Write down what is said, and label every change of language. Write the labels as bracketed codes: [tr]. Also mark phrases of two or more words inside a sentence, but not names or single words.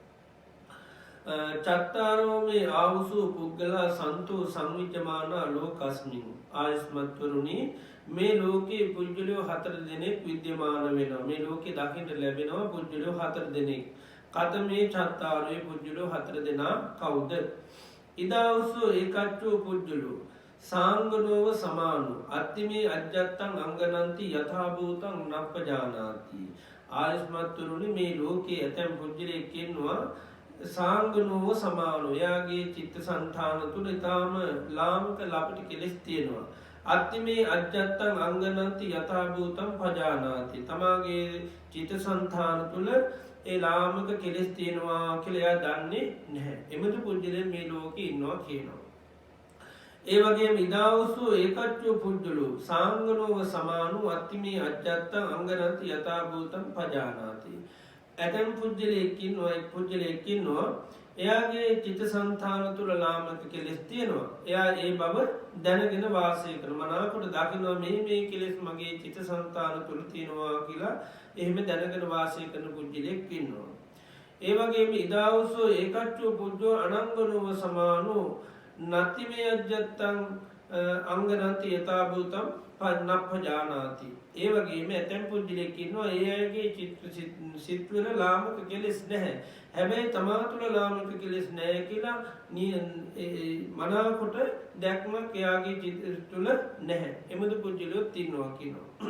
[pi] චත්තාරෝ මේ ආවුසු පුග්ගලා සන්තු සංවිජ්ජමානා ලෝකස්මින්. [si] ආයුෂ්මත්වරුනි, මේ ලෝකයේ පුජ්‍යලයෝ 4 දෙනෙක් විද්‍යමාන වෙනවා. මේ ලෝකේ දකින්න ලැබෙනවා පුජ්‍යලයෝ 4 දෙනෙක්. [pi] කත මේ චත්තාරේ [si] පුජ්‍යලයෝ 4 දෙනා කවුද? [pi] ඉදාවුසු ඒකච්චෝ පුජ්‍යලෝ සාංගනෝව සමානු අත්තිමේ අජ්ජත්තං අංගනන්ති යථාභූතං නප්පජානාති. [si] ආයුෂ්මත්වරුනි, මේ ලෝකයේ ඇතැම් පුජ්‍යලෙක් ඉන්නවා [pi] සාංගනෝව සමානු. [si] එයාගේ චිත්ත සංඨාන තුළ ඉතාම ලාමක ලපටි කෙලෙස් තියෙනවා. [pi] අත්තිමේ අජ්ජත්තං අංගනන්ති යථාභූතං පජානාති. [si] තමාගේ චිත්ත සංඨාන තුළ ඒ ලාමක කෙලෙස් තියෙනවා කියලා එයා දන්නේ නැහැ. එමෙතු පුජ්‍යලයන් මේ ලෝකේ ඉන්නවා කියනවා. ඒ වගේම [pi] ඉදාවුසු ඒකච්චෝ පුජ්ජලෝ සාංගනෝව සමානු අත්තිමේ අජ්ජත්තං අංගනන්ති යථාභූතං පජානාති. [si] ඇතැම් පුජ්‍යලයෙක් ඉන්නවා, එක් පුජ්‍යලයෙක් ඉන්නවා, එයාගේ චිත්ත සංඨාන තුළ ලාමක කෙලෙස් තියෙනවා. එයා ඒ බව දැනගෙන වාසය කරනවා. මනාකොට දකිනවා මේ කෙලෙස් මගේ චිත්ත සංඨාන තුළ තියෙනවා කියලා එහෙම දැනගෙන වාසය කරන පුජ්‍යලයෙක් ඉන්නවා. ඒ වගේම [pi] ඉදාවුසෝ ඒකච්චෝ පුජ්ජෝ අනංගනෝව සමානෝ නත්තිමේ අජ්ජත්තං අංගනන්ති යථාභූතං නප්පජානාති. [si] ඒ වගේම ඇතැම් පුජ්‍යලයෙක් ඉන්නවා, ඒ අයගේ සිත්වල ලාමක කෙලෙස් නැහැ. හැබැයි තමා තුළ ලාමක කෙලෙස් නැහැ කියලා මනාකොට දැක්මක් එයාගේ චිත්ත තුළ නැහැ. එමුදු පුජ්‍යලයොත් ඉන්නවා කියනවා.